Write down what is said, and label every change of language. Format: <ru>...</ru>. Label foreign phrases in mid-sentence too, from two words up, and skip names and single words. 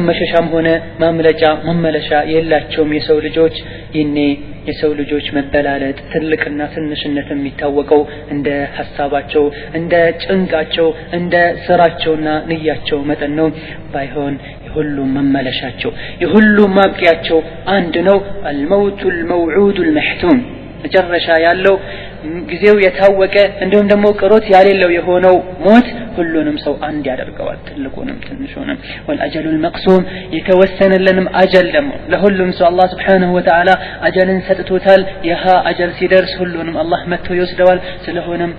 <am>መሸሻም ሆነ ማምለጫ መመለሻ የላቸውም የሰው ልጆች ይኔ የሰው ልጆች መበላለጥ ትልቅና ትንሽነት የሚታወቀው እንደ ሐሳባቸው እንደ ጭንቃቸው እንደ ስራቸውና ንያቸው መጠን ነው ባይሆን የሁሉም መመለሻቸው የሁሉም ማብቂያቸው አንድ ነው</am> <ar>الموت الموعود المحتوم</ar> <am>መጨረሻ ያለው ጊዜው የታወቀ እንደውም ደግሞ ቅሮት ያሌለው የሆነው ሞት ሁሉንም ሰው አንድ ያደርገዋል ትልቁንም ትንሹንም</am> <ar>والأجل المقسوم</ar> <am>የተወሰነልንም አጀል ደግሞ ለሁሉም ሰው አላህ</am> <ar>سبحانه وتعالى</ar> <am>አጀልን ሰጥቶታል ያሃ አጀል ሲደርስ ሁሉንም አላህ መጥቶ ይወስደዋል ስለሆነም</am>